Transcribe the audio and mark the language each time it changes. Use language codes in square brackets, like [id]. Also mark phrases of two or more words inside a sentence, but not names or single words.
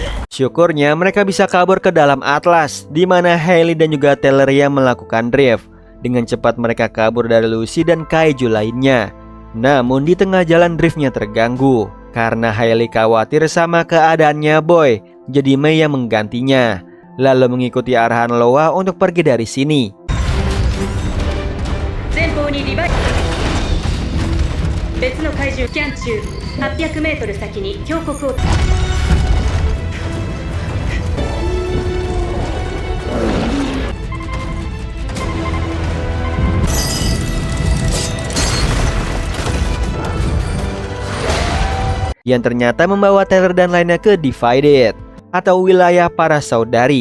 [id] Syukurnya mereka bisa kabur ke dalam Atlas, di mana Hailey dan juga Teleria melakukan drift. Dengan cepat mereka kabur dari Lucy dan kaiju lainnya. Namun di tengah jalan driftnya terganggu karena Hailey khawatir sama keadaannya Boy. Jadi Mei yang menggantinya, lalu mengikuti arahan Loa untuk pergi dari sini. [ja] 前方にリバイ別の怪獣スキャン中800メートル先に峡谷を [id] yang ternyata membawa Tyler dan lainnya ke Divided atau wilayah para saudari.